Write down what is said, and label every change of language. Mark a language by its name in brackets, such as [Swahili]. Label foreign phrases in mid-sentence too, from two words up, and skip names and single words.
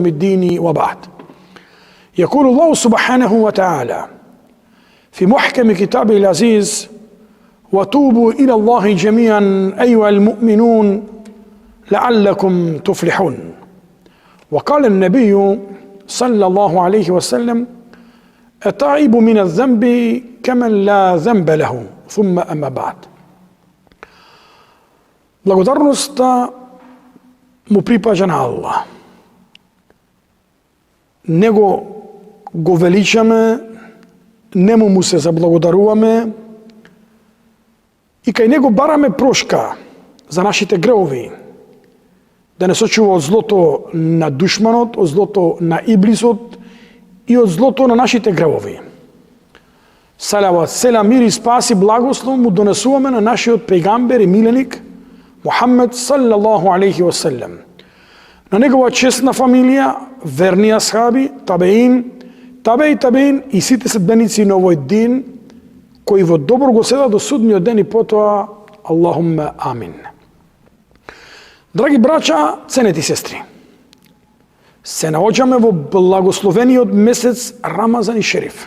[Arabic] الدين وبعد يقول الله سبحانه وتعالى في محكم كتابه العزيز وتوبوا إلى الله جميعا أيها المؤمنون لعلكم تفلحون وقال النبي صلى الله عليه وسلم التائب من الذنب كمن لا ذنب له ثم أما بعد [Macedonian] Благодарноста му припаѓа на Аллах. Него го величаме, нему му се заблагодаруваме и кај него бараме прошка за нашите греови, да не сочува од злото на душманот, од злото на иблисот и од злото на нашите греови. Салават, селам, мир и спас и благослов му донесуваме на нашиот пејгамбер и миленик Мухаммед [Arabic] صلى الله عليه وسلم, [Macedonian] на негова честна фамилија, верни асхаби, табеин и сите следбеници на овој дин, кои во добро го седат до судниот ден и потоа, [Arabic] اللهم آمين. [Macedonian] Драги брача, ценети сестри, се наоѓаме во благословениот месец Рамазан и Шериф.